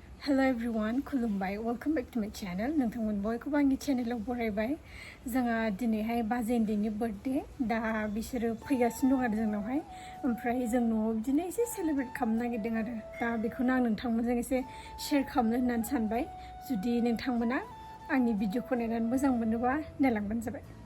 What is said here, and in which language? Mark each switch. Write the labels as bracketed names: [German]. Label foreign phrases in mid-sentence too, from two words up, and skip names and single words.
[English] Hello everyone, kulumbai. Welcome back to my channel. [Bodo] Nwngtang bयखौबो आंनि चेनेलाव बरायबाय. जोंहा दिनैहाय बाजेन्दैनि बर्थडे. दा बिसोरो फैगासिनो दं आरो जोंनावहाय. ओमफ्राय जों न'आव बिदिनो एसे सेलिब्रेट खालामनो नागिरदों आरो. दा बेखौनो आं नोंथांमोनजों एसे शेयार खालामनो होननानै सानबाय. जुदि नोंथांमोना आंनि भिडिअखौ नायनानै मोजां मोनोबा नायलांबानो जाबाय.